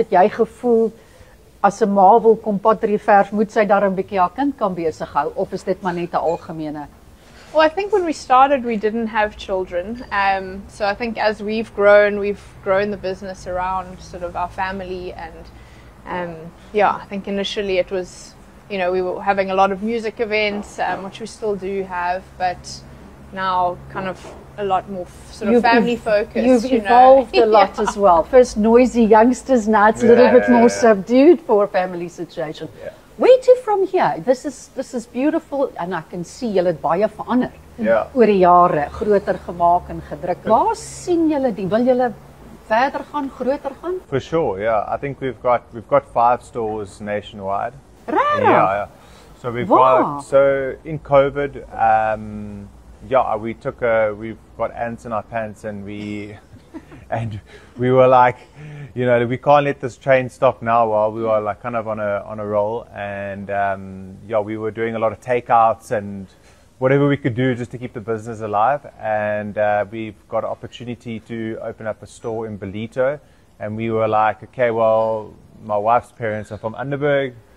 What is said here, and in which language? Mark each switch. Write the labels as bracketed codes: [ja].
[af] Het jy gevoel as 'n ma wil kom pottery verf, moet sy daar 'n bietjie haar kind kan besig hou, of is dit maar net 'n algemene? [en] Well, I think when we started, we didn't have children. So I think as we've grown the business around sort of our family, and I think initially it was, you know, we were having a lot of music events, which we still do have, but now kind of a lot more sort of family focused. You've evolved a lot as well. First noisy youngsters, now it's a little bit more subdued for a family situation. Yeah. Where to from here? This is beautiful, and I can see [af] julle het baie verander. Ja. Oor die jare, groter gemaak en gedruk. Waar sien julle die? Wil julle verder gaan, groter gaan? [en] For sure, yeah. I think we've got 5 stores nationwide. Rarig. Yeah. So we've got in COVID, we've got ants in our pants, and we were like, you know, we can't let this train stop now, while we were like kind of on a roll, and we were doing a lot of takeouts and whatever we could do just to keep the business alive, and we've got an opportunity to open up a store in Ballito, and we were like, okay, well, my wife's parents are from Underberg.